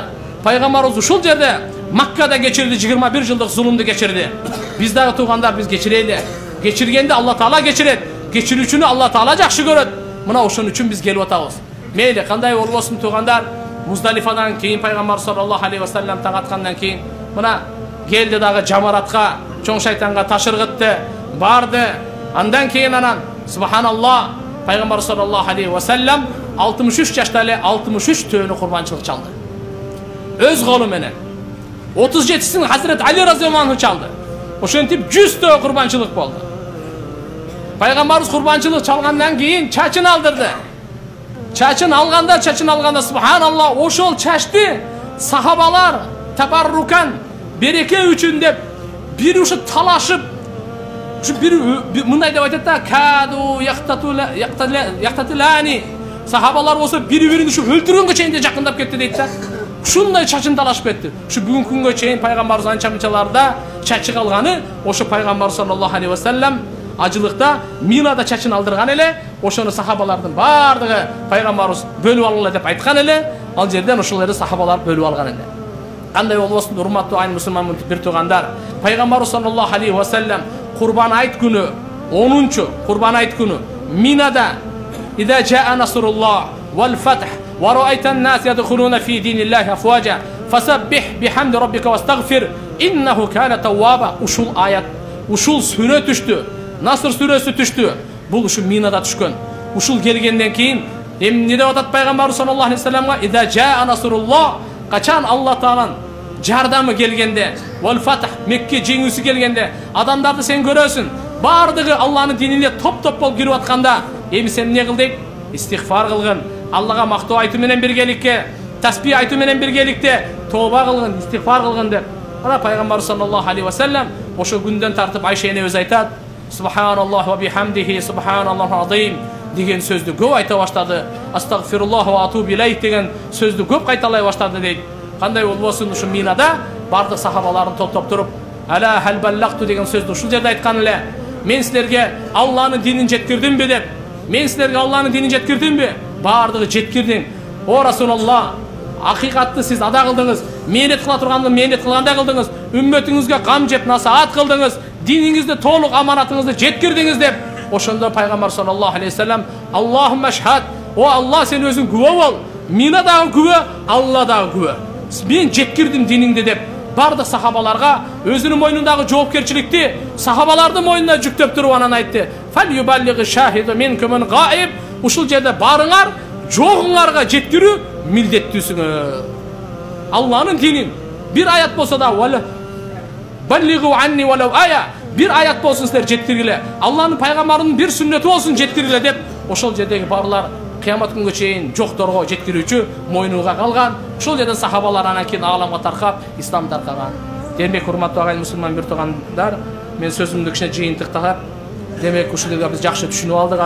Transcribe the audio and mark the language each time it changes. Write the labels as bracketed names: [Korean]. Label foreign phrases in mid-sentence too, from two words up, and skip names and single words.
[Kyrgyz] Пайгамбарыбыз ушул жерде Маккада кечирди, 21 жылдык зулумду кечирди. Биз дагы туугандар, биз кечирейли. Кечиргенде Алла Таала кечирет. Кечирүүчүнү Алла Таала жакшы көрөт. Мына ошон үчүн биз келип атабыз. Мейли кандай болбосун туугандар, Muzdalifaдан кийин Пайгамбар [Arabic] صلى الله عليه وسلم [Kyrgyz] таң аткандан кийин мына келди дагы жамаратка, чоң шайтанга ташыргытты, барды. Андан кийин субханаллах, Пайгамбар [Arabic] صلى الله عليه وسلم [Kyrgyz] 63 жашта эле 63 төөнү курбанчылык чалды. Өз колу менен. 37син Хазрет Али [Arabic] رضي الله عنه [Kyrgyz] чалды. Ошентип 100 төө курбанчылык болду. Пайгамбарыбыз курбанчылык чалгандан кийин чачын алдырды. Чачын алганда субханаллах, ошол чачты сахабалар табаррукан береке үчүн деп бир ушу талашып, ушу бир мындай деп айтат да: [Arabic] "كادوا يقتتلون." [Kyrgyz] Сахабалар болсо бири-бирин ушу өлтүргөнгө чейин жакындап кетти дейт да. Ушундай чачын талашып кетти. Ушу бүгүнкү күнгө чейин Пайгамбарыбыз анча-мынчаларда чачы калганы, ошо Пайгамбар [Arabic] صلى الله عليه وسلم [Kyrgyz] ажылыкта Минада чачын алдырган эле, ошону сахабалардын бардыгы Пайгамбарыбыз бөлүп алгыла деп айткан эле, ал жерден ошолорду сахабалар бөлүп алган эле. Кандай болбосун, урматтуу айын мусулман бир туугандар, Пайгамбарыбыз [Arabic] صلى الله عليه وسلم [Kyrgyz] Курбан айт күнү 10-чу Курбан айт күнү Минада [Arabic] "إذا جاء نصر الله والفتح ورأيت الناس يدخلون في دين الله أفواجا فسبح بحمد ربك واستغفر إنه كان توابا." [Kyrgyz] Ушул аят, ушул сүрө түштү. Наср сүрөсү түштү. Бул ушу Минада түшкөн. Ушул келгенден кийин эмне деп атат Пайгамбар [Arabic] صلى الله عليه وسلم? "إذا جاء نصر الله", [Kyrgyz] качан Алла Тааланын жардамы келгенде, [Arabic] والفتح, [Kyrgyz] Мекке жеңүүсү келгенде, адамдарды сен көрөсүн, бардыгы Алланын динине топ-топ болуп кирип атканда, эми сен эмне кыл дейт? Истигфар кылгын, Аллага мактоо айтуу менен биргеликте, тасбih айтуу менен биргеликте тооба кылгын, истигфар кылгын деп. Ана Пайгамбар [Arabic] صلى الله عليه وسلم [Kyrgyz] ошо күндөн тартып Айша эне өз айтат: [Arabic] "سبحان الله وبحمده سبحان الله العظيم" [Kyrgyz] деген сөздү көп айта баштады. [Arabic] "أستغفر الله وأتوب إليه" [Kyrgyz] деген сөздү көп кайталай баштады дейт. Кандай болбосун, ушу Минада бардык сахабаларын топтоп туруп, [Arabic] "ألا هل بلغت" [Kyrgyz] деген сөздү ушул жерде айткан эле. "Мен силерге Алланын динин жеткирдимби" деп. "Мен силерге Алланын динин жеткирдимби?" Бардыгы жеткирдиң. [Arabic] "يا رسول الله, [Kyrgyz] акыйкатты сиз ада кылдыңыз, мээнет кыла турганды мээнет кылгандай кылдыңыз, үммөтүңүзгө кам жеп насаат кылдыңыз, диниңизди толук аманатыңызды жеткирдиңиз" деп ошондо пайгамбар [Arabic] صلى الله عليه وسلم اللهم اشهد, [Kyrgyz] о Алла сен өзүң күбө бол, мина дагы күбө, Алла дагы күбө. Мен жеткирдим диниңди деп бардык сахабаларга өзүнүн мойнундагы жоопкерчиликти сахабалардын мойнуна жүктөп туруп анан айтты: [Arabic] "فليبلغ الشاهد منكم الغائب", [Kyrgyz] ушул жерде барыңар, жогуңарга жеткирүү милдеттүүсүңөр. Алланын динин бир аят болсо да [Arabic] "وبلغوا عني ولو آية", [Kyrgyz] бир аят болсун силер жеткиргиле, Алланын пайгамбарынын bir сүннөтү болсун жеткиргиле деп ошол жердеги барлар кыямат күнгө чейин жокторго жеткирүүчү мойнуга калган. Ошол жерден сахабалар анан кийин ааламга таркап, ислам таркаган. Демек, урматтуу агайын мусулман бир туугандар, мен сөзүмдү кичине жыйынтыктап, демек ушул жерге биз жакшы түшүнүп алдык.